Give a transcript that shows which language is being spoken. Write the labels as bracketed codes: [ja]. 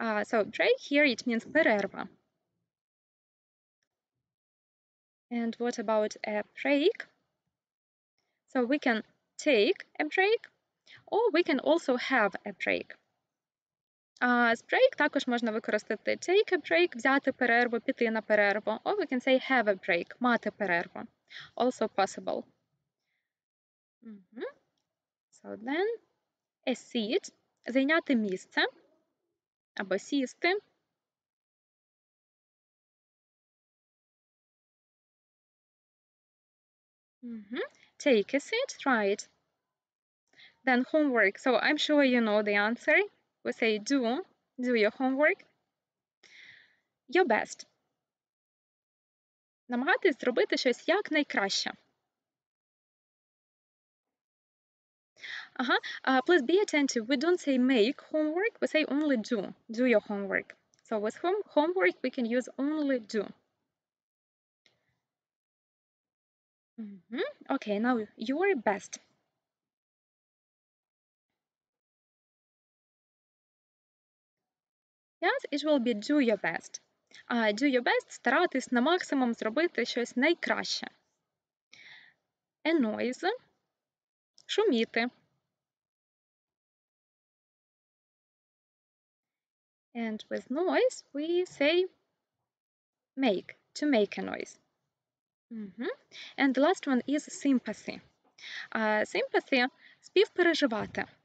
[en] So break here, it means перерва. And what about a break? So we can take a break, or we can also have a break. [uk] З break також можна використати [en] take a break, [uk] взяти перерву, піти на перерву. [en] Or we can say have a break, [uk] мати перерву. [en] Also possible. So then, a seat, [uk] зайняти місце, або сісти. [en] Take a seat, right. Then homework. So I'm sure you know the answer. We say do your homework. Your best. [uk] Намагатись зробити щось якнайкраще. [en] Please be attentive. We don't say make homework. We say only do your homework. So with homework, we can use only do. Okay, now your best. Yes, it will be do your best. Do your best [uk] – старатись на максимум зробити щось найкраще. [en] A noise – шуміти. And with noise we say make, to make a noise. And the last one is sympathy. Sympathy – співпереживати.